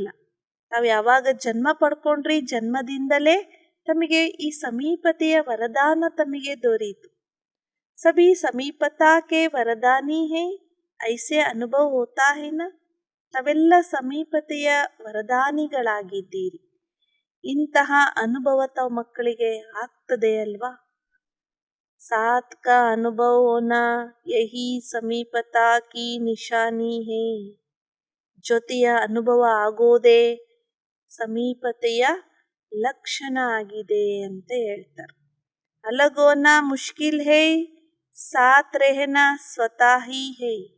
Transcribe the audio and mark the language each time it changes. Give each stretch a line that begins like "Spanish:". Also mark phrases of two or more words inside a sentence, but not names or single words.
Kannada: ತಾವು ಯಾವಾಗ ಜನ್ಮ ಪಡ್ಕೊಂಡ್ರಿ ಜನ್ಮದಿಂದಲೇ ತಮಗೆ ಈ ಸಮೀಪತೆಯ ವರದಾನ ತಮಗೆ ದೊರೆಯಿತು.
Hindi: सभी समीपता के वरदानी हैं, ऐसे अनुभव होता है ना.
Kannada: ತಾವೆಲ್ಲ ಸಮೀಪತೆಯ ವರದಾನಿಗಳಾಗಿದ್ದೀರಿ. ಇಂತಹ ಅನುಭವ ತಾವು ಮಕ್ಕಳಿಗೆ ಆಗ್ತದೆ ಅಲ್ವಾ.
Hindi: साथ का अनुभव होना यही समीपता की निशानी है.
Kannada: ಜೊತೆಯ ಅನುಭವ ಆಗೋದೇ ಸಮೀಪತೆಯ ಲಕ್ಷಣ ಆಗಿದೆ ಅಂತ ಹೇಳ್ತಾರೆ.
Hindi: अलग होना मुश्किल है, साथ रहना स्वतः ही है.